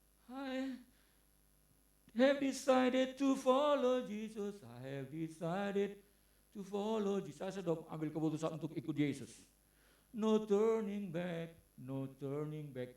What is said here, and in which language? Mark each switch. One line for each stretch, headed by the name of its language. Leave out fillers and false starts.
English: I have decided to follow Jesus. I have decided to follow Jesus.
Indonesian: Saya sudah ambil keputusan untuk ikut Yesus.
English: No turning back, no turning back.